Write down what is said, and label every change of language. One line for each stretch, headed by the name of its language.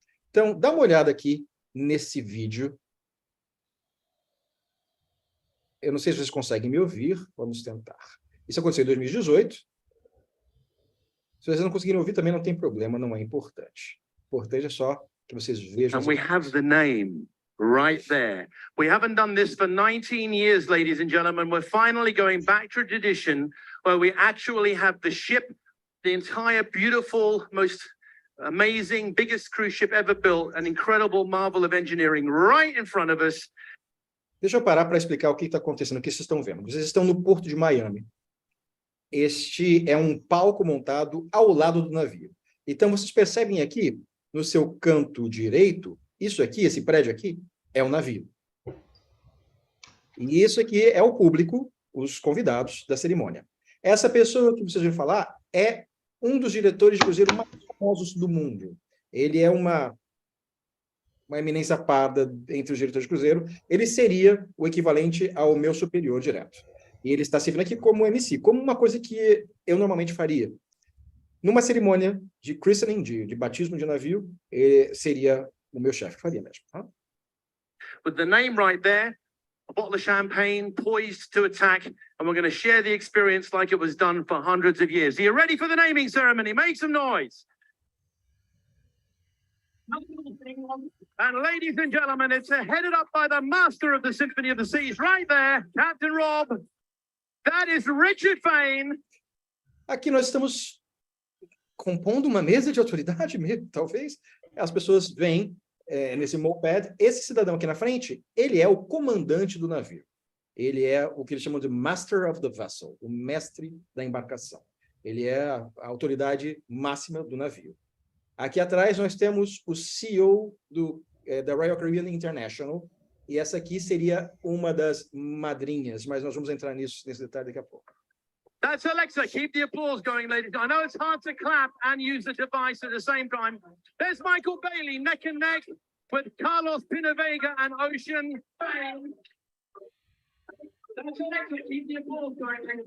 Portuguese: Então, dá uma olhada aqui nesse vídeo. Eu não sei se vocês conseguem me ouvir, vamos tentar. Isso aconteceu em 2018. Se vocês não conseguirem ouvir, também não tem problema, não é importante. O importante é só que vocês vejam.
English: And we have the name right there. We haven't done this for 19 years, ladies and gentlemen. We're finally going back to a tradition where we actually have the ship, the entire beautiful, most amazing, biggest cruise ship ever built, an incredible marvel of engineering right in front of us.
Portuguese: Deixa eu parar para explicar o que está acontecendo, o que vocês estão vendo. Vocês estão no Porto de Miami. Este é um palco montado ao lado do navio. Então, vocês percebem aqui, no seu canto direito, isso aqui, esse prédio aqui, é um navio. E isso aqui é o público, os convidados da cerimônia. Essa pessoa que vocês vão falar é um dos diretores de cruzeiro mais famosos do mundo. Ele é uma eminência parda entre os diretores de cruzeiro. Ele seria o equivalente ao meu superior direto. E ele está servindo aqui como MC, como uma coisa que eu normalmente faria. Numa cerimônia de christening, de batismo de navio, ele seria o meu chefe que faria mesmo.
English: With the name right there, a bottle of champagne poised to attack, and we're going to share the experience like it was done for hundreds of years. Are you ready for the naming ceremony? Make some noise. And ladies and gentlemen, it's headed up by the master of the Symphony of the Seas right there, Captain Rob. That is Richard Fain.
Portuguese: Aqui nós estamos compondo uma mesa de autoridade mesmo, talvez. As pessoas vêm nesse moped. Esse cidadão aqui na frente, ele é o comandante do navio. Ele é o que eles chamam de
English: Master of the Vessel,
Portuguese: o mestre da embarcação. Ele é a autoridade máxima do navio. Aqui atrás nós temos o CEO da Royal Caribbean International, e essa aqui seria uma das madrinhas, mas nós vamos entrar nesse detalhe daqui a pouco.
English: That's Alexa. Keep the applause going, ladies. I know it's hard to clap and use the device at the same time. There's Michael Bailey neck and neck with Carlos Pinavega and Ocean Fain. That's Alexa. Keep the applause going.